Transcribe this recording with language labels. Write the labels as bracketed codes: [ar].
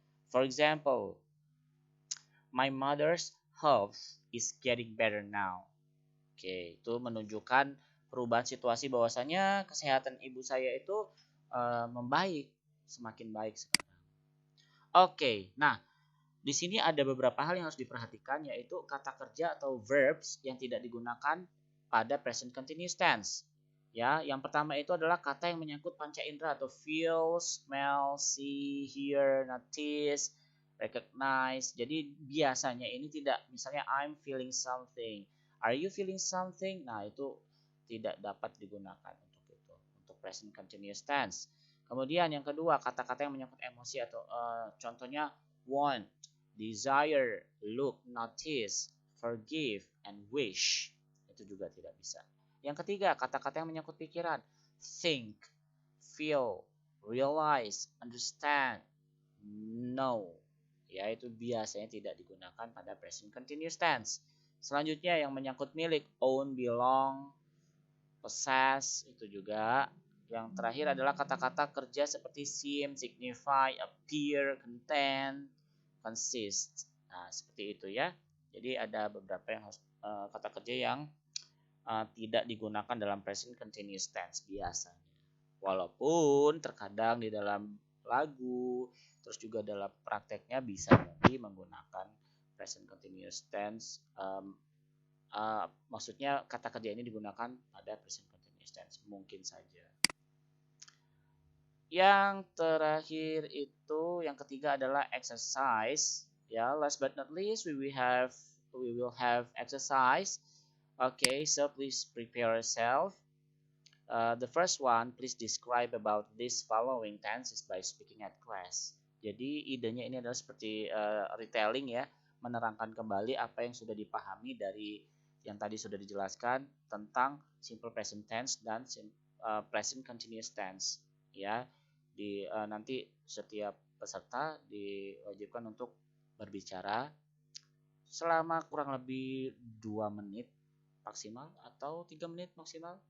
[en] For example, my mother's health is getting better now. [id] Oke, itu menunjukkan perubahan situasi bahwasanya kesehatan ibu saya itu membaik, semakin baik sekarang. Oke, nah di sini ada beberapa hal yang harus diperhatikan, yaitu kata kerja atau verbs yang tidak digunakan pada present continuous tense. Ya, yang pertama itu adalah kata yang menyangkut panca indera atau feel, smell, see, hear, notice, recognize. Jadi biasanya ini tidak, misalnya [en] I'm feeling something, are you feeling something? [id] Nah, itu tidak dapat digunakan untuk itu, untuk present continuous tense. Kemudian yang kedua, kata-kata yang menyangkut emosi atau contohnya want, desire, look, notice, forgive, and wish. Itu juga tidak bisa. Yang ketiga, kata-kata yang menyangkut pikiran. Think, feel, realize, understand, know. Ya, itu biasanya tidak digunakan pada present continuous tense. Selanjutnya yang menyangkut milik. Own, belong, possess, itu juga. Yang terakhir adalah kata-kata kerja seperti seem, signify, appear, contain, consist. Nah, seperti itu ya. Jadi ada beberapa yang harus kata kerja yang tidak digunakan dalam present continuous tense biasanya. Walaupun terkadang di dalam lagu, terus juga dalam prakteknya bisa jadi menggunakan present continuous tense. Maksudnya kata kerja ini digunakan pada present continuous tense, mungkin saja. Yang terakhir itu, yang ketiga adalah exercise. [en] Ya, last but not least, we will have exercise. Okay, so please prepare yourself. The first one, please describe about this following tenses by speaking at class. [id] Jadi idenya ini adalah seperti retelling ya, menerangkan kembali apa yang sudah dipahami dari yang tadi sudah dijelaskan tentang simple present tense dan present continuous tense. Ya, nanti setiap peserta diwajibkan untuk berbicara selama kurang lebih 2 menit maksimal atau 3 menit maksimal.